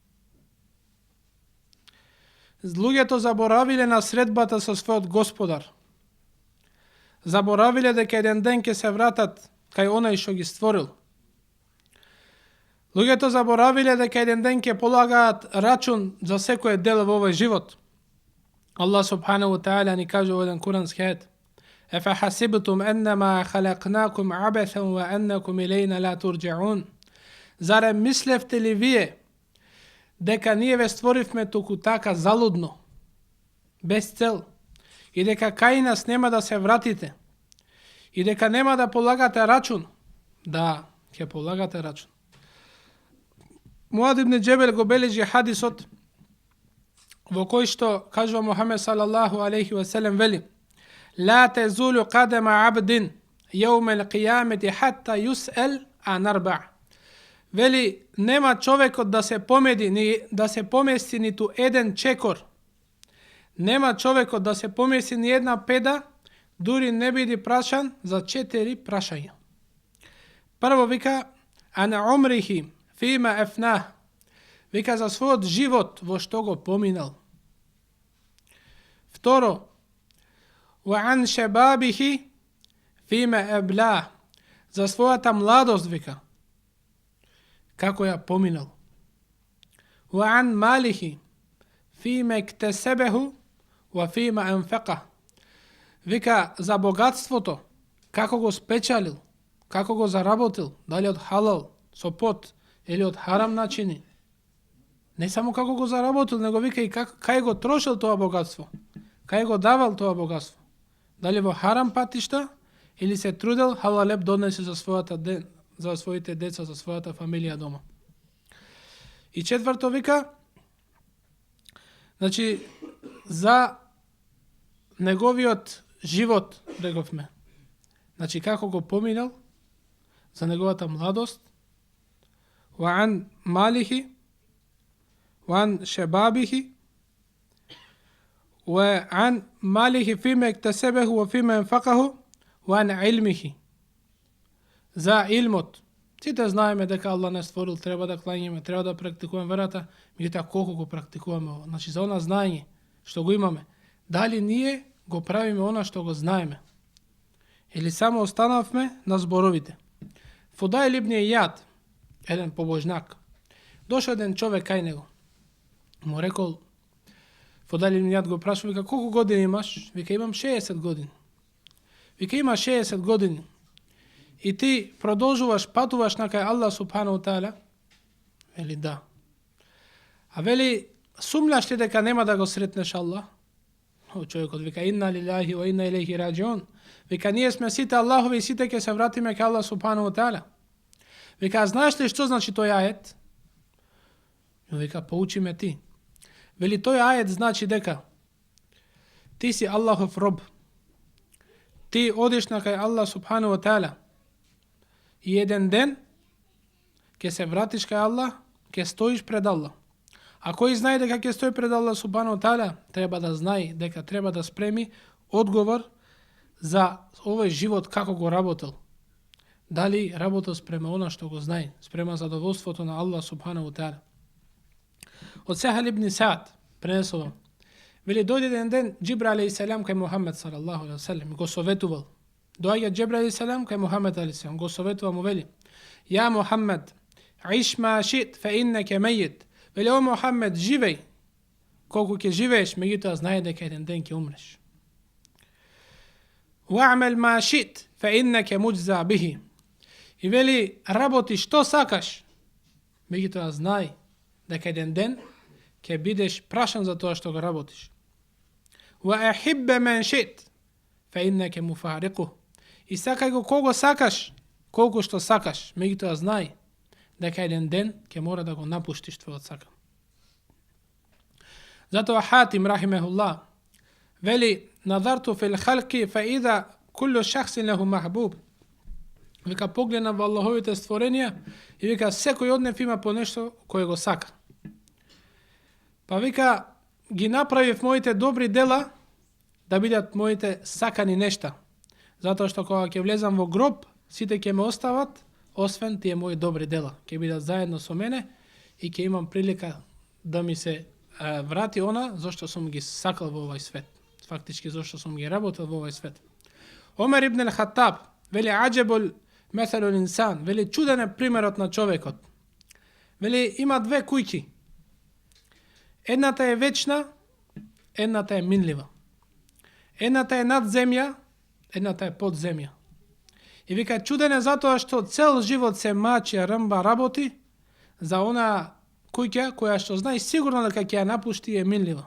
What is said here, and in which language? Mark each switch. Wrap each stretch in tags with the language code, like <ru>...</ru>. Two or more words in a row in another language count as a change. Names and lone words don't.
<mk>Луѓето заборавиле на средбата со својот Господар. Заборавиле дека еден ден ќе се вратат кај онај што ги створил. Луѓето заборавиле дека еден ден ќе полагаат рачун за секој дел во овој живот. Аллах</mk> <ar>سبحانه وتعالى</ar> <mk>ни каже во еден курански ајет:</mk> <ar>"أفحسبتم أنما خلقناكم عبثا وأنكم إلينا لا ترجعون."</ar> <mk>Зарем мислевте ли вие дека ние ве створивме туку така залудно, без цел, и дека кај нас нема да се вратите, и дека нема да полагате рачун? Да, ќе полагате рачун. Муад ибн Джебел го бележи хадисот во кој што кажува Мухамед</mk> <ar>صلى الله عليه وسلم,</ar> <mk>вели:</mk> <ar>"لا تزول قدما عبد يوم القيامة حتى يسأل عن أربع."</ar> <mk>Вели, нема човекот да се помести ниту еден чекор. Нема човекот да се помести ни една педа, дури не биде прашан за 4 прашања. Прво вика:</mk> <ar>"عن عمره فيما أفناه."</ar> <mk>Вика за својот живот во што го поминал. Второ:</mk> <ar>"وعن شبابه فيما أبلاه."</ar> <mk>За својата младост, вика, како ја поминал.</mk> <ar>"وعن ماله فيما اكتسبه وفيما أنفقه."</ar> <mk>Вика за богатството, како го спечалил, како го заработил, дали од халал, со пот, или од харам начини. Не само како го заработил, него вика и кај го трошил тоа богатство, кај го давал тоа богатство. Дали во харам патишта, или се трудел халалеп донесе за своите деца, за својата фамилија дома. И четврто вика, значи, за неговиот живот, рековме. Значи, како го поминал, за неговата младост,</mk> <ar>وعن ماله وعن شبابه وعن ماله فيما اكتسبه وفيما أنفقه وعن علمه.</ar> <mk>За илмот. Сите знаеме дека Аллах не створил, треба да клањаме, треба да практикуваме верата, меѓутоа колку го практикуваме, значи за она знаење што го имаме, дали ние го правиме она што го знаеме, или само останавме на зборовите. Фудаил ибн Ијад, еден побожнак, дошол еден човек кај него, му рекол, Фудаил ибн Ијад го прашува, вика, колку години имаш? Вика, имам 60 години. Вика, има 60 години. И ти продолжуваш, патуваш на кај Аллах</mk> <ar>سبحانه وتعالى?</ar> <mk>Вели, да. А вели, сумњаш ли дека нема да го сретнеш Аллах? Човекот вика,</mk> <ar>إنا لله وإنا إليه راجعون.</ar> <mk>Вика, ние сме сите Аллахови и сите ќе се вратиме кај Аллах</mk> <ar>سبحانه وتعالى.</ar> <mk>Вика, знаеш ли што значи тој ајет? Вика, поучи ме ти. Вели, тој ајет значи дека ти си Аллахов роб. Ти одиш на кај Аллах</mk> <ar>سبحانه وتعالى</ar> <mk>и еден ден ќе се вратиш кај Аллах, ќе стоиш пред Аллах. А кој знае дека ќе стои пред Аллах</mk> <ar>سبحانه وتعالى,</ar> <mk>треба да знае дека треба да спреми одговор за овој живот како го работел. Дали работел спрема она што го знае, спрема задоволството на Аллах</mk> <ar>سبحانه وتعالى.</ar> <mk>Од Сахал ибн Саъд пренесува, вели, дојде еден ден Џибраил алейхиссалам кај Мухамед</mk> <ar>صلى الله عليه وسلم,</ar> <mk>го советувал. Доаѓа Џибраил алейхиссалам кај Мухамед алейхиссалам, го советува, му вели: "Ја Мухамед,</mk> <ar>عش ما شئت فإنك ميت."</ar> <mk>Вели, о Мухамед, живеј колку ќе живееш, меѓутоа знае дека еден ден ќе умреш.</mk> <ar>"واعمل ما شئت فإنك مجزي به."</ar> <mk>И вели, работи што сакаш. Меѓутоа знај дека еден ден ќе бидеш прашан за тоа што го работиш.</mk> <ar>وأحبب من شئت فإنك مفارقه.</ar> <mk>И сакај го кого сакаш, колку што сакаш, меѓутоа знај дека еден ден ќе мора да го напуштиш твојот сакан. Затоа Хатим рахимехуллах вели,</mk> <ar>نظرت في الخلق فإذا كل شخص له محبوب.</ar> <mk>Вика, погледна во Аллаховите створенија и вика, секој од нив има по нешто кое го сака. Па вика, ги направив моите добри дела да бидат моите сакани нешта. Затоа што кога ќе влезам во гроб, сите ќе ме остават, освен тие мои добри дела. Ќе бидат заедно со мене и ќе имам прилика да ми се врати она зашто сум ги сакал во овој свет. Фактички зашто сум ги работел во овој свет. Омер ибн ал-Хаттаб вели,</mk> <ar>عجب مثل الإنسان,</ar> <mk>вели, чуден е примерот на човекот. Вели, има две куќи. Едната е вечна, едната е минлива. Едната е над земја, едната е под земја. И вика, чуден е затоа што цел живот се мачи, рмба, работи за она куќа која што знае сигурно дека ќе ја напушти е минлива.</mk>